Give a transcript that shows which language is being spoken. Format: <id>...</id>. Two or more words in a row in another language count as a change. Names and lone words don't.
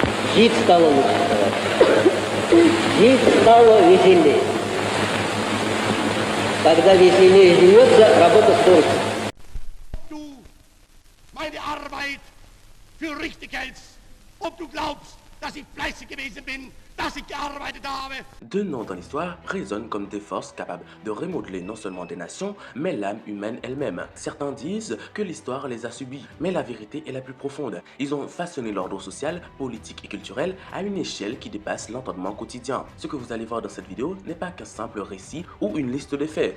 <ru>Жить стало лучше, товарищи. Жить стало веселее. Когда веселее живется, работа стоит.</ru> <de>Du meine Arbeit für richtig hältst, ob du glaubst, dass ich fleißig gewesen bin, dass ich gearbeitet habe.</de> <fr>Deux noms dans l'histoire résonnent comme des forces capables de remodeler non seulement des nations, mais l'âme humaine elle-même. Certains disent que l'histoire les a subis, mais la vérité est la plus profonde. Ils ont façonné l'ordre social, politique et culturel à une échelle qui dépasse l'entendement quotidien. Ce que vous allez voir dans cette vidéo n'est pas qu'un simple récit ou une liste de faits.</fr>